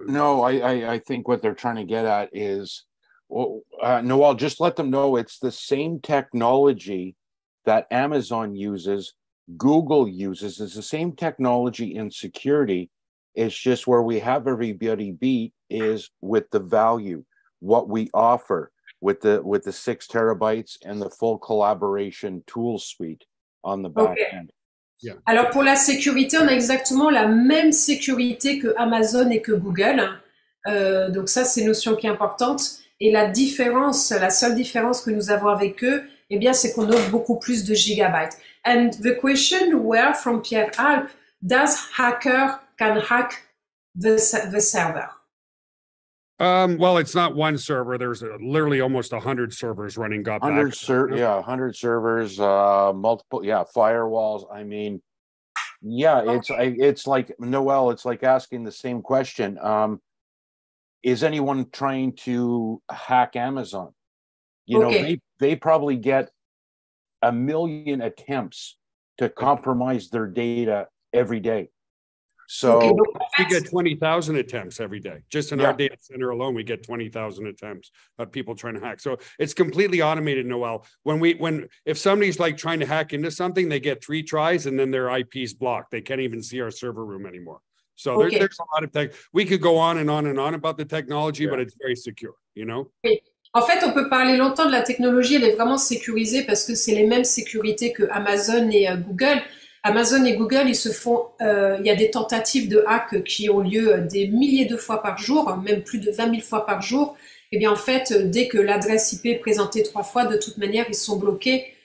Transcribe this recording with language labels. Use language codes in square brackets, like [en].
[en] No, I think what they're trying to get at is, well, Noel, just let them know it's the same technology that Amazon uses, Google uses. It's the same technology in security. It's just where we have everybody beat is with the value, what we offer with the 6 terabytes and the full collaboration tool suite on the back end. Yeah. [fr] Alors pour la sécurité, on a exactement la même sécurité que Amazon et que Google. Donc ça, c'est une notion qui est importante. Et la différence, la seule différence que nous avons avec eux, eh bien, c'est qu'on offre beaucoup plus de gigabytes. [en] And the question were from Pierre Alp, does hacker can hack the server? Well, it's not one server. There's literally almost 100 servers running GotBackup. 100 servers, multiple, firewalls. I mean, it's like, Noel, it's like asking the same question. Is anyone trying to hack Amazon? You know, they probably get 1 million attempts to compromise their data every day. So we get 20,000 attempts every day. Just in our data center alone, we get 20,000 attempts of people trying to hack. So it's completely automated, Noel. If somebody's like trying to hack into something, they get 3 tries and then their IP's blocked. They can't even see our server room anymore. So there's a lot of tech. We could go on and on and on about the technology, but it's very secure, you know? [fr] Oui. En fait, on peut parler longtemps de la technologie. Elle est vraiment sécurisée parce que c'est les mêmes sécurités que Amazon et Google. Amazon et Google, il y a des tentatives de hack qui ont lieu des milliers de fois par jour, même plus de 20 000 fois par jour. Et bien en fait, dès que l'adresse IP est présentée 3 fois, de toute manière, ils sont bloqués.